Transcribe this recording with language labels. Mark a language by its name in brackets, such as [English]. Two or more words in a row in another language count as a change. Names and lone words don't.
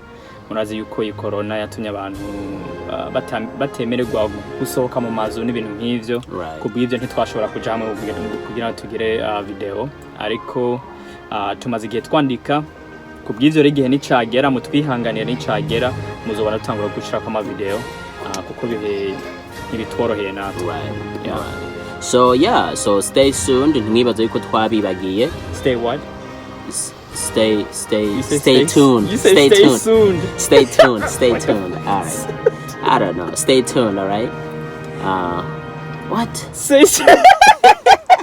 [Rundi] Murazi yuko iyi corona yatumye abantu batemererwa gusohoka mu mazu n'ibintu nk'ivyo, kubw'ivyo ntitwashobora kuja hamwe kugira tugire video, ariko tumaze igihe twandika kubw'ivyo rero igihe nicagera mutwihanganira nicagera muzobona tutangura gushirako ama video kuko bihe ntibitworoheye natwe. [English] So stay tuned. [Rundi] Ntimwibaze yuko twabibagiye. [English] Stay what? Stay tuned. Stay tuned. Stay tuned. All right. I don't know. Stay tuned. All right. What? Say